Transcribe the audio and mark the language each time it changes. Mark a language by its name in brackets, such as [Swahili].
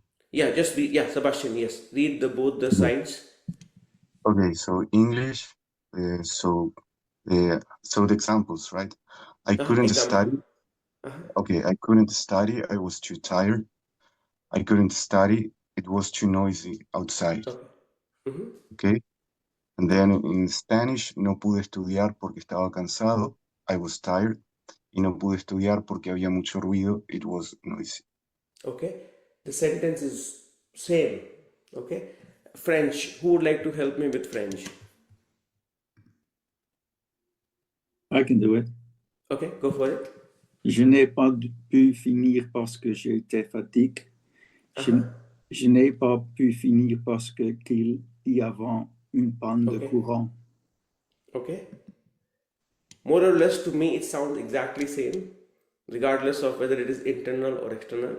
[English] Yeah, just read. Yeah, Sebastian, yes. Read both the sides. Okay, so English, so the examples, right? I couldn't Example. study. Okay, I couldn't study. I was too tired. I couldn't study. It was too noisy outside. Okay. Okay. And then in Spanish, [Spanish] no pude estudiar porque estaba cansado. [English] I was tired. [Spanish] Y no pude estudiar porque había mucho ruido. [English] It was noisy. Okay. The sentence is same. Okay. French. Who would like to help me with French? I can do it. Okay, go for it. [French] Je n'ai pas pu finir parce que j'étais fatigué. Je n'ai pas pu finir parce qu'il y avait une panne de courant. [English] Okay. More or less to me it sounds exactly same, regardless of whether it is internal or external.